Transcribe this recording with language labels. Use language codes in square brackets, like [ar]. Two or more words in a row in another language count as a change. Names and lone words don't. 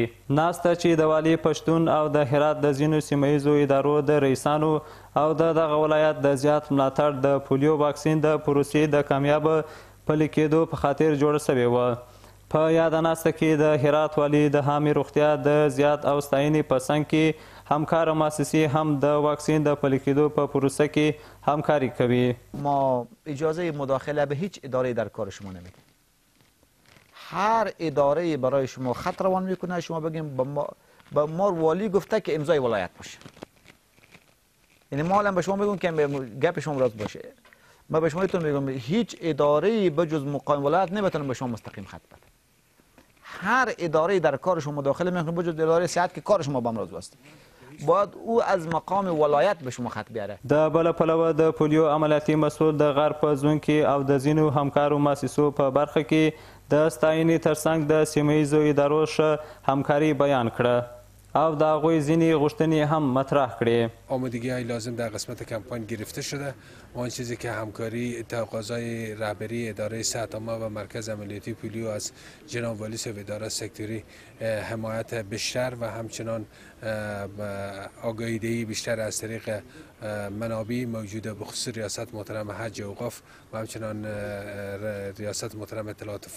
[ps] ناسته چې د والي پښتون او د هرات د ځینو سیمه ییزو ادارو د رئیسانو او دغه ولایت د زیات ملاتړ د پولیو واکسین د پروسې د کامیابه پلي کېدو په خاطر جوړه سوې وه. په یاده ناسته کې د هرات والي د عامې روغتیا د زیات او ستاینې په څنګ کې همکاره مؤسسې هم د واکسین د پلي کېدو په پروسه کې همکاري کوي. [fa] ما اجازه مداخله به هیچ اداره در کار شما نمیدیم. هر اداره برای شما خط روان میکنه، شما بگیم به ما والی گفته که امضای ولایت باشه. یعنی ما الان به شما میگم که گپ شما راست باشه. ما به شما میگم هیچ اداره بجز مقام ولایت نمیتونه به شما مستقیم خط بده. هر اداره در کار شما مداخله میکنه بجز اداره صحت که کار شما به امراض واسطه. باید او از مقام ولایت به شما خط بیاره. [ps] د بل پلوه د پولیو عملیاتي مسؤل د غرب په زون کې او د ځینو همکارو مؤسسو په برخه کې د ستاینې ترڅنګ د سیمه ییزو ادارو ښه همکاري بیان کړه او د هغوی ځینې غوښتنې هم مطرح کړې. [fa] آمادگی‌های لازم در قسمت کمپاین گرفته شده. آن چیزی که همکاری تقاضای رهبری اداره صحت عامه و مرکز عملیاتی پولیو از جناب والی صاحب اداره سکتوری حمایت بیشتر و همچنان آگاهی‌دهی بیشتر از طریق منابع موجوده بخصوص ریاست محترم حج اوقاف و همچنان ریاست محترم اطلاعات و